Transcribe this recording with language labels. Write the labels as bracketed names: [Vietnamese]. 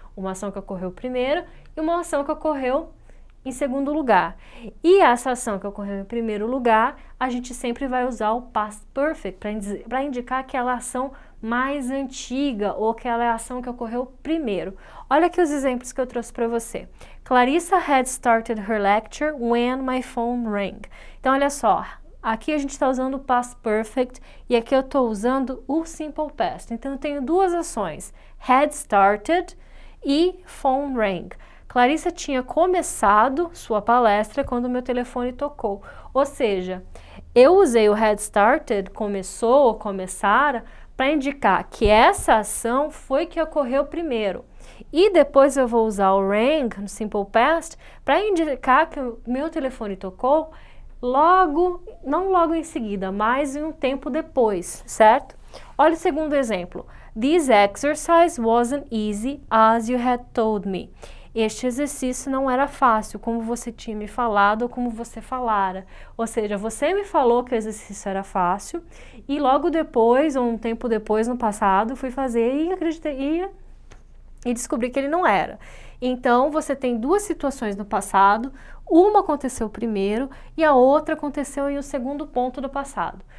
[Portuguese] Uma ação que ocorreu primeiro e uma ação que ocorreu em segundo lugar. E essa ação que ocorreu em primeiro lugar, a gente sempre vai usar o Past Perfect para indicar aquela ação mais antiga ou aquela ação que ocorreu primeiro. Olha aqui os exemplos que eu trouxe para você. [English] Clarissa had started her lecture when my phone rang. [Portuguese] Então, olha só, aqui a gente está usando o Past Perfect e aqui eu estou usando o Simple Past. Então, eu tenho duas ações, [English] had started [Portuguese] e [English] phone rang. [Portuguese] Clarissa tinha começado sua palestra quando meu telefone tocou. Ou seja, eu usei o [English] had started, [Portuguese] começou ou começara, para indicar que essa ação foi que ocorreu primeiro. E depois eu vou usar o rang, no Simple Past, para indicar que o meu telefone tocou logo, não logo em seguida, mas em um tempo depois, certo? Olha o segundo exemplo. [English] This exercise wasn't easy as you had told me. [Portuguese] Este exercício não era fácil, como você tinha me falado ou como você falara. Ou seja, você me falou que o exercício era fácil e logo depois, ou um tempo depois no passado, fui fazer e acreditei e descobri que ele não era. Então, você tem duas situações no passado, uma aconteceu primeiro e a outra aconteceu em um segundo ponto do passado.